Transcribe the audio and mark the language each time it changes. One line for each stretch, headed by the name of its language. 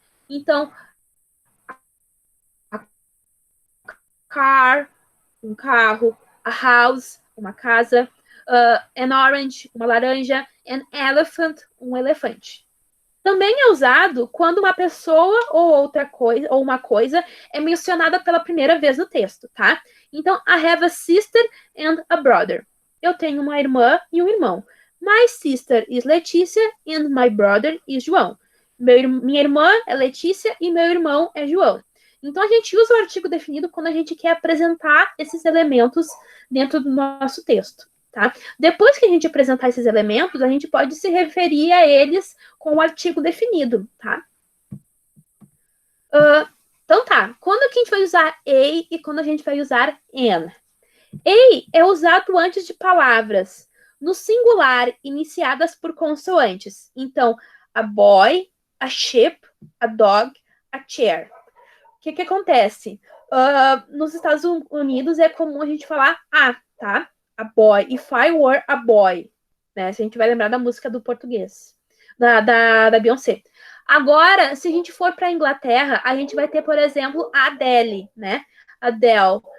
Portuguese: Então, car, um carro, a house, uma casa, an orange, uma laranja, an elephant, um elefante. Também é usado quando uma pessoa ou outra coisa, ou uma coisa é mencionada pela primeira vez no texto, tá?
English: Então, I have a sister and a brother.
Portuguese: Eu tenho uma irmã e um irmão.
English: My sister is Letícia and my brother is João.
Portuguese: Minha irmã é Letícia e meu irmão é João. Então, a gente usa o artigo definido quando a gente quer apresentar esses elementos dentro do nosso texto, tá? Depois que a gente apresentar esses elementos, a gente pode se referir a eles com o artigo definido, tá? Então tá, quando que a gente vai usar a e quando a gente vai usar an? A é usado antes de palavras no singular iniciadas por consoantes.
English: Então, a boy, a ship, a dog, a chair.
Portuguese: O que acontece? Nos Estados Unidos é comum a gente falar a, tá? A boy.
English: If I were a boy.
Portuguese: Né? Se a gente vai lembrar da música do português. Da Beyoncé. Agora, se a gente for para a Inglaterra, a gente vai ter, por exemplo, a Adele, né? Adele.